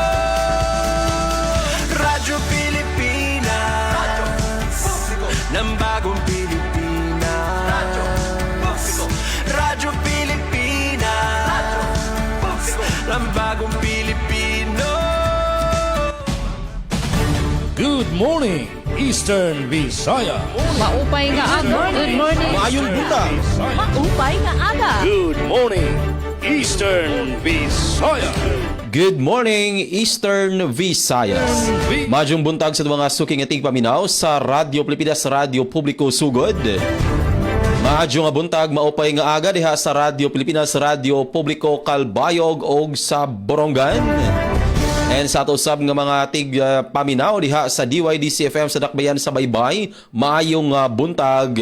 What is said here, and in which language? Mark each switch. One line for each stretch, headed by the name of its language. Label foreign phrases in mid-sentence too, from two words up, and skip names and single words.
Filipino: Radyo Pilipinas, ng bagong Pilipinas. Radyo Pilipinas, ng bagong Pilipino.
English: Good morning, Eastern Visaya.
Waray: Maupay nga aga.
English: Good morning.
Cebuano: Maayong buntag.
Waray: Maupay nga aga.
English: Good morning, Eastern Visaya. Good morning, Eastern Visayas.
Cebuano: Madyong buntag sa mga suking ating paminaw sa Radyo Pilipinas, Radyo Publiko Sugod. Madyong buntag,
Waray: maupay nga aga
Cebuano: diha sa Radyo Pilipinas, Radyo Publiko Kalbayog o sa Borongan. And sa ato usab nga mga tig paminaw diha sa DYDC-FM sa Dakbayan sa Baybay, maayong buntag.